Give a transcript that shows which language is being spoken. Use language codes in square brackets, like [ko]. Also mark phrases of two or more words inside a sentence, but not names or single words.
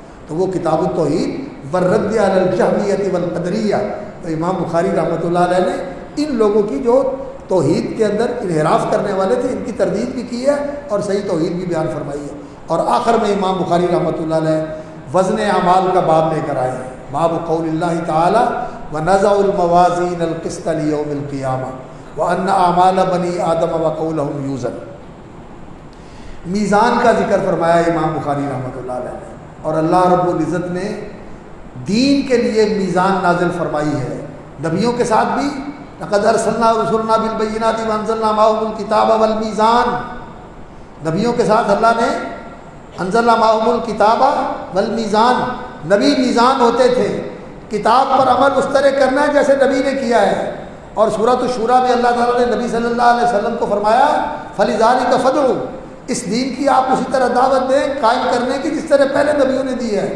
[ur] تو وہ کتاب التوحید والرد علی الجہمیۃ والقدریہ، تو امام بخاری رحمۃ اللہ علیہ نے ان لوگوں کی جو توحید کے اندر انحراف کرنے والے تھے ان کی تردید بھی کی ہے اور صحیح توحید بھی بیان فرمائی ہے۔ اور آخر میں امام بخاری رحمۃ اللہ علیہ وزن اعمال کا باب لے کر آئے ہیں، [ar] باب قول اللہ تعالی ونضع الموازین القسط لیوم القیامہ وان اعمال بنی آدم وقولہم یوزن۔ [ur] میزان کا ذکر فرمایا امام بخاری رحمۃ اللہ علیہ نے، اور اللہ رب العزت نے دین کے لیے میزان نازل فرمائی ہے، نبیوں کے ساتھ بھی [ar] لقد ارسلنا رسلنا بالبینات وانزلنا معهم الکتاب والمیزان، [ur] نبیوں کے ساتھ اللہ نے [ar] انزلنا معهم الکتاب والمیزان، [ur] نبی میزان ہوتے تھے، کتاب پر عمل اس طرح کرنا ہے جیسے نبی نے کیا ہے۔ اور سورۃ الشورى میں اللہ تعالیٰ نے نبی صلی اللہ علیہ وسلم کو فرمایا [ar] فلذلک فادعوا، [ur] اس دین کی آپ اسی طرح دعوت دیں قائم کرنے کی جس طرح پہلے نبیوں نے دی ہے۔